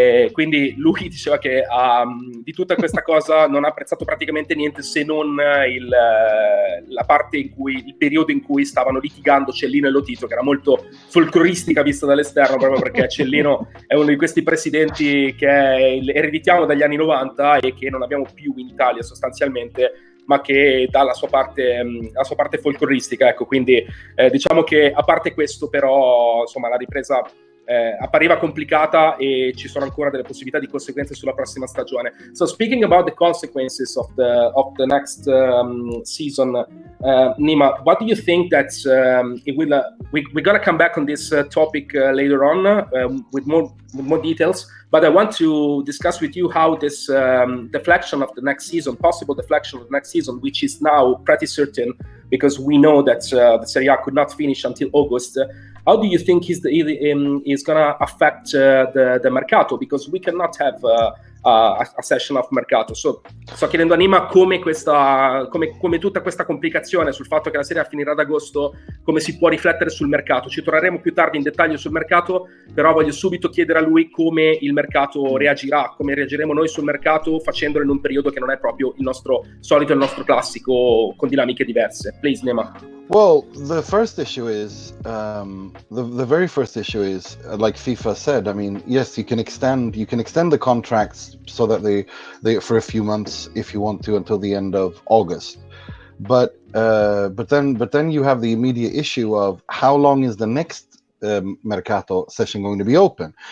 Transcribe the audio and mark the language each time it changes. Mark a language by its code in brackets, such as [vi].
[it] quindi lui diceva che di tutta questa cosa non ha apprezzato praticamente niente, se non la parte il periodo in cui stavano litigando Cellino e Lotito, che era molto folcloristica vista dall'esterno, proprio perché Cellino è uno di questi presidenti che ereditiamo dagli anni 90 e che non abbiamo più in Italia sostanzialmente, ma che dà la sua parte folcloristica, ecco. Quindi diciamo che a parte questo, però, insomma, la ripresa appariva complicata e ci sono ancora delle possibilità di conseguenze sulla prossima stagione. [en] So speaking about the consequences of the next season, Nima, what do you think that it will? We're gonna come back on this topic later on with more details. But I want to discuss with you how this deflection of the next season, possible deflection of the next season, which is now pretty certain because we know that the Serie A could not finish until August. How do you think is going to affect the mercato? Because we cannot have a session of mercato. [it] So, sto chiedendo a Nima come tutta questa complicazione sul fatto che la Serie A finirà ad agosto, come si può riflettere sul mercato. Ci torneremo più tardi in dettaglio sul mercato, però voglio subito chiedere a lui come il mercato reagirà, come reagiremo noi sul mercato facendolo in un periodo che non è proprio il nostro solito, il nostro classico, con dinamiche diverse. [en] Please, Nima. Well, the first issue is the very first issue is like FIFA said. I mean, yes, you can extend the contracts so that they for a few months if you want to until the end of August. But then you have the immediate issue of how long is the next mercato session going to be open?